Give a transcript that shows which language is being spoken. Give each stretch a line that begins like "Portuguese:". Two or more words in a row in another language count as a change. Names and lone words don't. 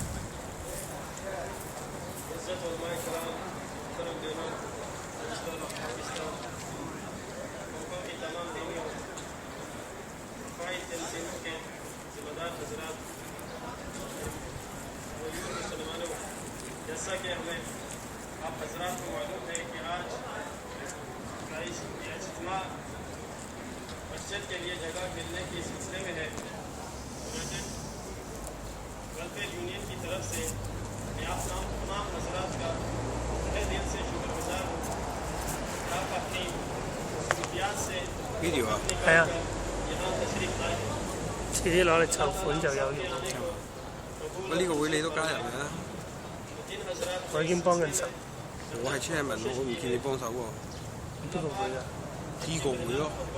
Urdu: عزت علماء کرام، محترم بہنوں، دوستوں اور پاکستان ملکوں کی تمام دینی اور دفاعی تنظیموں کے ذمہ دار حضرات، موجود مسلمانوں، جیسا کہ ہمیں آپ حضرات کو معلوم ہے کہ آج کا اجتماع مسجد کے لیے جگہ ملنے کے سلسلے میں ہے. یونائٹڈ ویلفیئر یونین کی طرف سے میں آپ تمام حضرات کا تہہ دل سے شکر گزار ہوں کہ آپ اپنی مصروفیات سے یہاں تشریف لائے ہیں.
Cantonese: 遲啲攞嚟籌款就有用。喂，呢個會你都加入嘅？我已經幫緊手。我係 chairman，我唔見你幫手喎。邊個會啊？呢個會咯。